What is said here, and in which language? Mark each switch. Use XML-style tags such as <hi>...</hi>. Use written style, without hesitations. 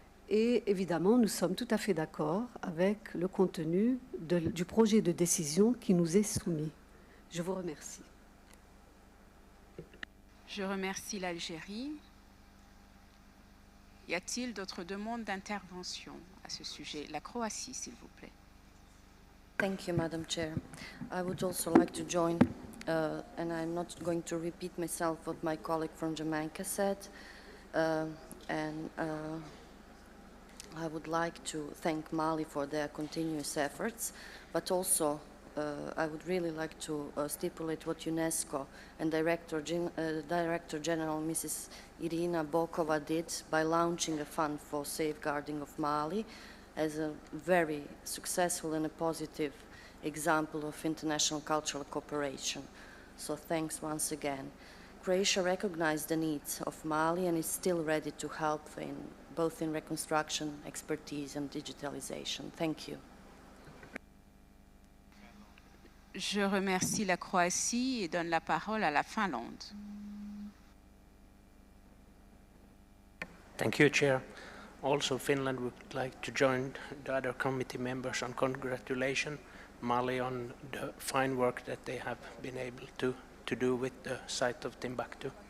<fr>Et évidemment, nous sommes tout à fait d'accord avec le contenu du projet de décision qui nous est soumis. Je vous remercie. Je remercie l'Algérie. Y a-t-il d'autres demandes d'intervention à ce sujet? La Croatie, s'il vous plaît.</fr> <en>Thank you, Madam Chair. I would also like to join, and I'm not going to repeat myself what my colleague from Jamaica said, I would like to thank Mali for their continuous efforts, but also I would really like to stipulate what UNESCO and Director General Mrs. Irina Bokova did by launching a fund for safeguarding of Mali as a very successful and a positive example of international cultural cooperation. So thanks once again. Croatia recognized the needs of Mali and is still ready to help both in reconstruction, expertise and digitalization. Thank you.</en> <fr>Je remercie la Croatie et donne la parole à la Finlande.</fr> <en>Thank you, Chair. Also, Finland would like to join the other committee members on congratulation Mali on the fine work that they have been able to do with the site of Timbuktu.</en>